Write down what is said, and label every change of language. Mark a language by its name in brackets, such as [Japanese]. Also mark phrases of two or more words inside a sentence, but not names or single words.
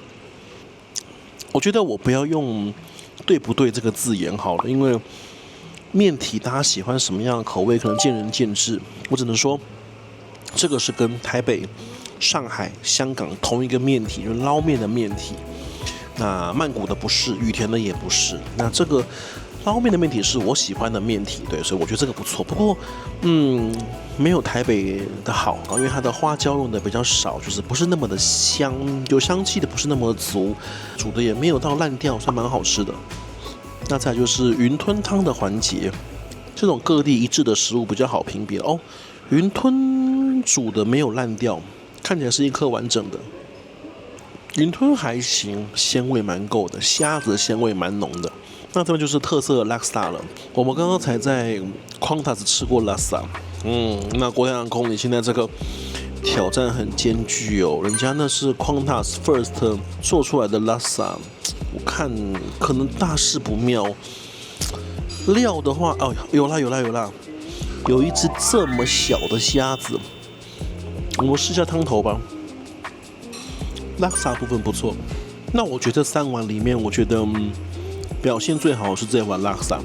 [Chinese] 我覺得我不要用對不對這個字眼好了，因為麵體大家喜歡什麼樣的口味可能見仁見智，我只能說這個是跟台北、上海、香港同一個麵體，就是撈麵的麵體。那曼谷的不是，羽田的也不是。那這個撈麵的麵體是我喜歡的麵體，對，所以我覺得這個不錯。不過，沒有台北的好，因為它的花椒用的比較少，就是不是那麼的香，有香氣的不是那麼的足，煮的也沒有到爛掉，算蠻好吃的。那再來就是雲吞湯的環節，這種各地一致的食物比較好評別哦。雲吞煮的沒有爛掉，看起來是一顆完整的。雲吞還行，鮮味蠻夠的，蝦子的鮮味蠻濃的。那這邊就是特色的 Laksa 了。我們剛剛才在 Qantas 吃過 Laksa，那國泰航空你現在這個挑戰很艱巨哦，人家那是 Qantas First 做出來的 Laksa， 我看可能大事不妙。料的話，哦，有啦，有一隻這麼小的蝦子，我們試一下湯頭吧。Laksa 部分不錯，那我覺得3碗裡面，我覺得表現最好是這碗 Laksa。